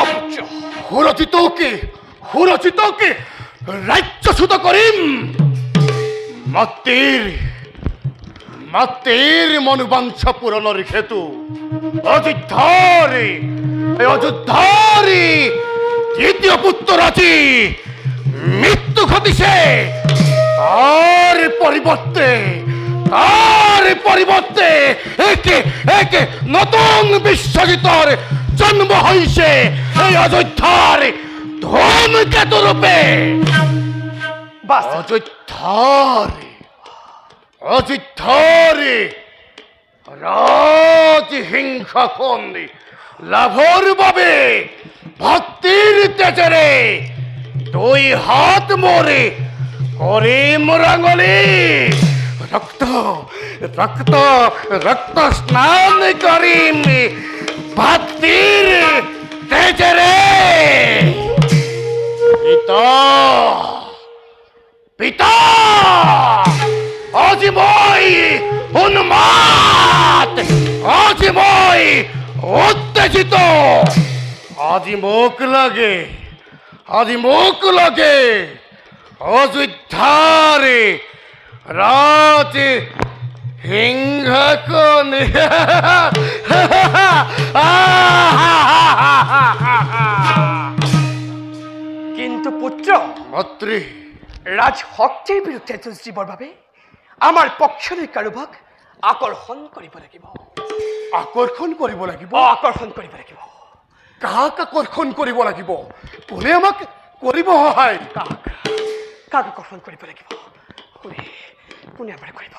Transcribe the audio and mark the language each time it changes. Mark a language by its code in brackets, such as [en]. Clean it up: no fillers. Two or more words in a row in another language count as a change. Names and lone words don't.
[as] সুৰজিতকে ৰাজ্যচ্যুত কৰিম। মাতৃৰ মনোবাঞ্ছা পূৰণৰ হেতু অযোধ্যাৰ দ্বিতীয় পুত্ৰ আজি মৃত্যু ঘটিছে। তার পরিবর্তে একে নতুন বিশ্বজিতৰ জন্ম হৈছে এই অযোধ্যাৰ ধূমকেতু ৰূপে। অযোধ্যাৰ ৰাজহিংসাখন লাভৰ বাবে ভক্তিৰ তেজেৰে দুই হাত মরে কৰিম ৰাঙলী। রক্ত স্নান করিম ভক্তির তেজেরে। পিতা আজি মই উন্মাদ, আজি মই উত্তেজিত। আজি মোক লাগে অযোধ্যার রাজ হিংসাখন। কিন্তু কিন্তু পুত্র মাতৃ রাজ শক্তিৰ বিৰুদ্ধে যুঁজিবৰ বাবে আমাৰ পক্ষলৈ কাৰোবাক আকৰ্ষণ কৰিব লাগিব। আকৰ্ষণ কৰিব লাগিব। আকৰ্ষণ কৰিব লাগিব। কাক আকৰ্ষণ কৰিব লাগিব? কোনে আমাক কৰিব সহায়? কাক কাক আকৰ্ষণ কৰিব লাগিব? কোনে কোনে আমাৰ কৰিব?